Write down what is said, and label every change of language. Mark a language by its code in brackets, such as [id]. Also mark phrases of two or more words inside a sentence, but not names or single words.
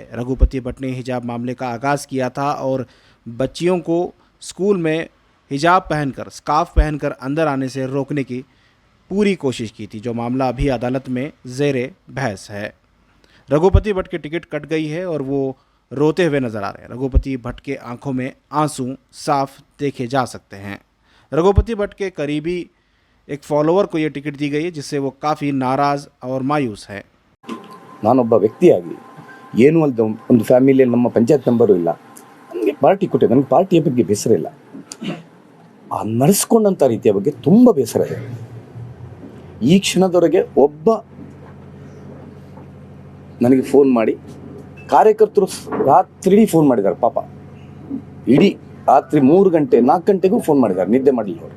[hi] रघुपति भट्ट ने हिजाब मामले का आगाज किया था और बच्चियों को स्कूल में हिजाब पहनकर, स्कार्फ पहनकर अंदर आने से रोकने की पूरी कोशिश की थी, जो मामला अभी अदालत में ज़ेरे बहस है. रघुपति भट्ट की टिकट कट गई है और वो रोते हुए नजर आ रहे हैं. रघुपति भट्ट के आंखों में आंसू साफ देखे जा सकते हैं. रघुपति भट्ट के करीबी एक फॉलोअर को ये टिकट दी गई है, जिससे वो काफ़ी नाराज़ और मायूस है. [kn] ನಾನೊಬ್ಬ ವ್ಯಕ್ತಿಯಾಗಿ ಏನೂ ಅಲ್ಲದ ಒಂದು ಫ್ಯಾಮಿಲಿಯಲ್ಲಿ ನಮ್ಮ ಪಂಚಾಯತ್ ಮೆಂಬರು ಇಲ್ಲ, ನನಗೆ ಪಾರ್ಟಿ ಕೊಟ್ಟಿದೆ, ನನಗೆ ಪಾರ್ಟಿಯ ಬಗ್ಗೆ ಬೇಸರ ಇಲ್ಲ. ಆ ನಡೆಸ್ಕೊಂಡಂಥ ರೀತಿಯ ಬಗ್ಗೆ ತುಂಬ ಬೇಸರ ಇದೆ. ಈ ಕ್ಷಣದವರೆಗೆ ಒಬ್ಬ ನನಗೆ ಫೋನ್ ಮಾಡಿ, ಕಾರ್ಯಕರ್ತರು ರಾತ್ರಿ ಫೋನ್ ಮಾಡಿದ್ದಾರೆ, ಪಾಪ ಇಡೀ ರಾತ್ರಿ 3 ಗಂಟೆ 4 ಗಂಟೆಗೂ ಫೋನ್ ಮಾಡಿದ್ದಾರೆ, ನಿದ್ದೆ ಮಾಡಲಿಲ್ಲ ಅವರು.